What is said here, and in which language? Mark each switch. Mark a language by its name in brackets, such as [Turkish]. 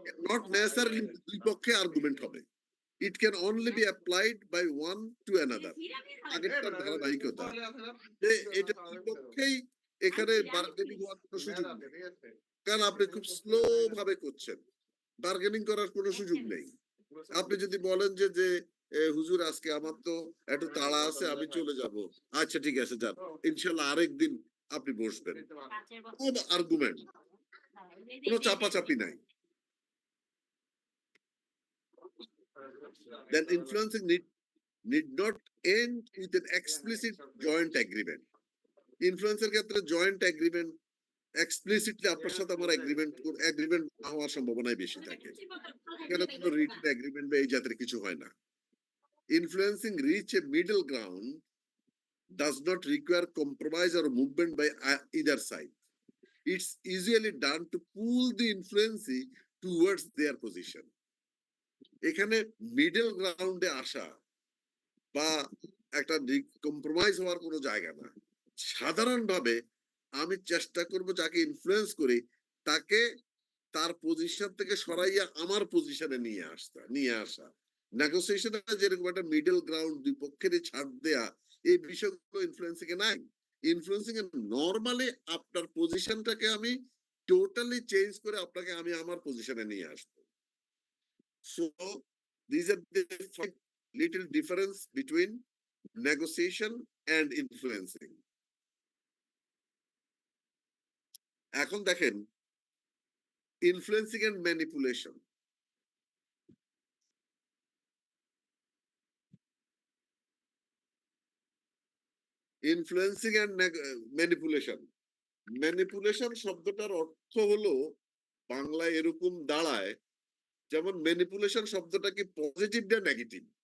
[English] Not necessarily [Bangla] দুই পক্ষে argument হবে. [English] It can only be applied by one to another. [Bangla] আগেরটার ধারাবাহিকতা। এটা দুই পক্ষেই এখানে বার্গেনিং হওয়ার কোনো সুযোগ নেই, কারণ আপনি খুব স্লো ভাবে করছেন, বার্গেনিং করার কোনো সুযোগ নেই। আপনি যদি বলেন যে হুজুর আজকে আমার তো একটু তাড়া আছে, আমি চলে যাব, আচ্ছা ঠিক আছে যান, ইনশাল্লাহ আরেকদিন আপনি বসবেন, কোনো আর্গুমেন্ট, কোনো চাপাচাপি নাই। [English] Then influencing need not end with an explicit joint agreement. [Bangla] ইনফ্লুয়েন্সের ক্ষেত্রে জয়েন্ট এগ্রিমেন্ট এক্সপ্লিসিটলি আপনার সাথে আমার এগ্রিমেন্ট না হওয়ার সম্ভাবনাই বেশি থাকে। এখানে কোনো রিটেন এগ্রিমেন্ট বা এই জাতের কিছু হয় না। [English] Influencing reach a middle ground does not require compromise or movement by either side. It's usually done to pull the influencee towards their position. [Bangla] এখানে মিডল গ্রাউন্ডে আসা বা একটা কম্প্রোমাইজ হওয়ার কোনো জায়গা না। সাধারণভাবে আমি চেষ্টা করব যাকে ইনফ্লুয়েন্স করি তাকে তার পজিশন থেকে সরাইয়া আমার পজিশনে নিয়ে আসা। নেগোসিয়েশনে যেরকম একটা মিডল গ্রাউন্ড, দুই পক্ষেরই ছাড় দেয়া, এই বিষয়গুলো ইনফ্লুয়েন্সিং এ নাই। ইনফ্লুয়েন্সিং এ নরমালি আপনার পজিশনটাকে আমি টোটালি চেঞ্জ করে আপনাকে আমি আমার পজিশনে নিয়ে আসবো। [English] So these are the little difference between negotiation and influencing. [Bangla] এখন দেখেন influencing and manipulation. Influencing and manipulation, manipulation শব্দটার অর্থ হলো বাংলায় এরকম দাঁড়ায়, যেমন ম্যানিপুলেশন শব্দটা কি পজিটিভ না নেগেটিভ?